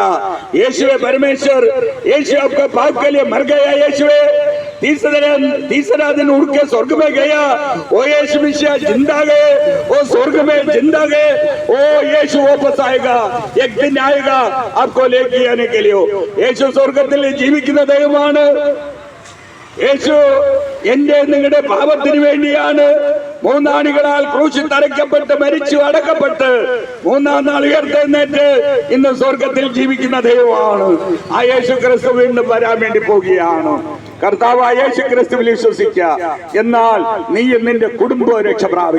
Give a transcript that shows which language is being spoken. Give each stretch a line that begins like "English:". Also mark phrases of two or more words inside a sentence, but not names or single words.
Hindi: यीशु परमेश्वर, यीशु आपका पाप के लिए मर गया, यीशु तीसरा दिन उड़ के स्वर्ग में गया। वो यीशु मसीह जिंदा गए, वो स्वर्ग में जिंदा गए। वो यीशु वापस आएगा, एक दिन आएगा आपको लेके आने के लिए।
Malayalam: യേശു സ്വർഗത്തിൽ ജീവിക്കുന്ന ദൈവമാണ്। യേശു എന്റെ നിങ്ങളുടെ പാപത്തിന് വേണ്ടിയാണ് മൂന്നാണികളാൽ ക്രൂശിൽ തറയ്ക്കപ്പെട്ട് മരിച്ചു അടക്കപ്പെട്ട് മൂന്നാം നാൾ ഉയർത്തെഴുന്നേറ്റ് ഇന്ന് സ്വർഗത്തിൽ ജീവിക്കുന്ന ദൈവമാണ്. ആ യേശു ക്രിസ്തു വീണ്ടും വരാൻ വേണ്ടി പോവുകയാണ്. കർത്താവായ യേശു ക്രിസ്തുവിൽ വിശ്വസിക്കുക, എന്നാൽ നീ നിന്റെ കുടുംബ രക്ഷ പ്രാപിക്കും.